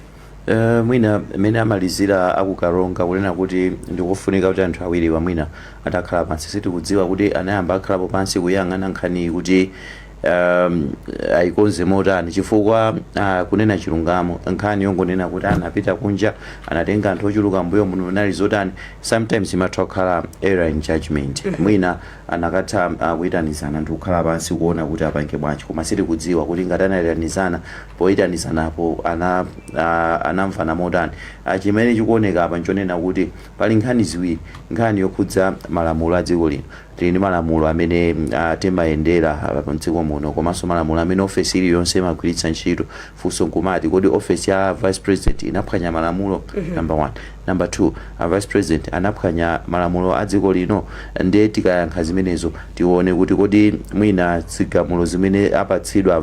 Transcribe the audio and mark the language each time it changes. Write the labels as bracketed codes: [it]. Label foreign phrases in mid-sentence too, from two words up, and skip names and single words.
[ny] mwina mene amalizira akukaronga kunena kuti ndikufunika kuti anthu awiri mwina atakhala pansi sitikudziwa kuti anayamba akhalapo pansi kuyang'ana nkhani kuti ayikonze motani chifukwa kunena chilungamo nkhani yongonena kuti anapita kunja anatenga anthu ochuluka mbuyo muno nali zotani sometimes imatha kukhala [en] error in judgment [ny] mwina anakatha kuyitanizana ndi kukhala pansi kuona kuti apange bwanji koma sitikudziwa kuti ngati anayitanizana poyitanizanapo anamvana motani chimene chikuoneka apa nchonena kuti pali nkhani ziwiri nkhani yokhudza malamulo a dziko lino tili ndi malamulo amene timayendera pa mdziko muno komanso malamulo amene ofesi iliyonse imagwiritsa ntchito funso nkumati kodi ofesi ya [en] vice president [ny] inaphwanya malamulo number 1 number 2 [en] vice president [ny] anaphwanya malamulo a dziko lino ndiye tikayankha zimenezo tione kuti kodi mwina zigamulo zimene apatsidwa